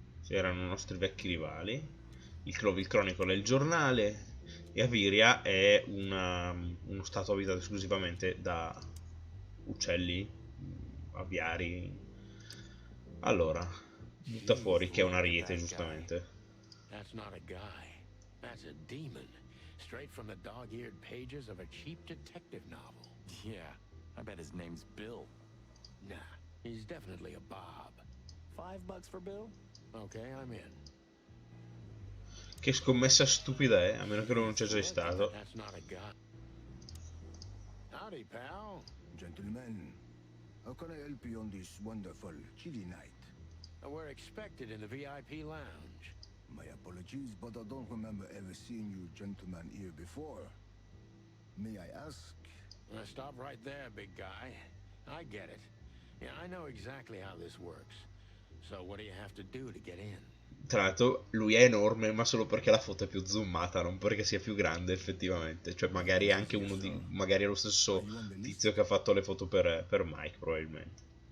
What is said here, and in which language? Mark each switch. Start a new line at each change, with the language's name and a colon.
Italian: Erano i nostri vecchi rivali. Il Cloville Chronicle è il giornale e Aviria è uno stato abitato esclusivamente da uccelli, aviari. Allora, butta fuori che è un ariete, giustamente.
English: That's not a guy. That's a demon. Straight from the dog-eared pages of a cheap detective novel. Yeah. I bet his name's Bill. Nah, he's definitely a Bob. $5 for Bill? Okay, I'm in.
Italian: Che scommessa stupida è, a meno che non sia già stato.
English: That's not a guy. Howdy, pal. Gentlemen, how can I help you on this wonderful, chilly night? We're expected in the VIP lounge. My apologies, but I don't remember ever seeing you gentlemen here before. May I ask? Stop right there, big guy. I get it. Yeah, I know exactly how this works. So what do you have to do to get in?
Italian: Tra l'altro lui è enorme, ma solo perché la foto è più zoomata, non perché sia più grande effettivamente. Cioè magari è anche uno di... magari è lo stesso tizio che ha fatto le foto per Mike, probabilmente.